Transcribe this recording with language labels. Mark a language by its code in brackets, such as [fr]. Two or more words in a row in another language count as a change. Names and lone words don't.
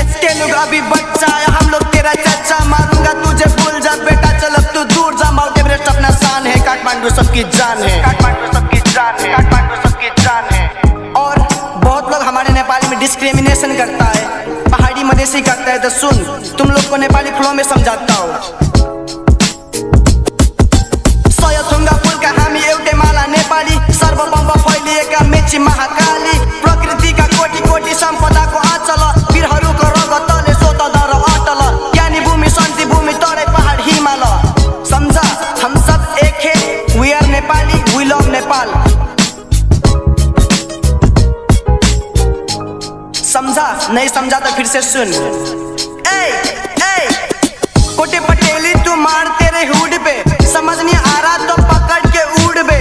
[hi] तेलुगु अभी बच्चा है, हम लोग तेरा चर्चा मारूंगा तुझे, भूल जा बेटा चल अब तू दूर जा। माउंट एवरेस्ट अपना शान है, काठमांडू सबकी जान है, काठमांडू सबकी जान है, काठमांडू सबकी जान है। और बहुत लोग हमारे नेपाली में डिस्क्रिमिनेशन करता है, पहाड़ी मधेसी करता है। तो सुन तुम लोग को नेपाली फ्लो में समझाता हूँ। [ne] नेपाली सर्वभौम फैलिएका मेची महाकाली, प्रकृति का कोटि कोटि सम्पदा को आँचल, वीरहरूको रगतले स्वतन्त्र अटल, ज्ञानी भूमि शान्ति भूमि तराई पहाड हिमाल। [hi] समझा हम सब एक है, [en] we are Nepali, we love Nepal. [hi] समझा नहीं समझा तो फिर से सुन। कोटे पटेली तू मार तेरे हुड पे, समझ नहीं आ रहा तो पकड़ के उड़ बे।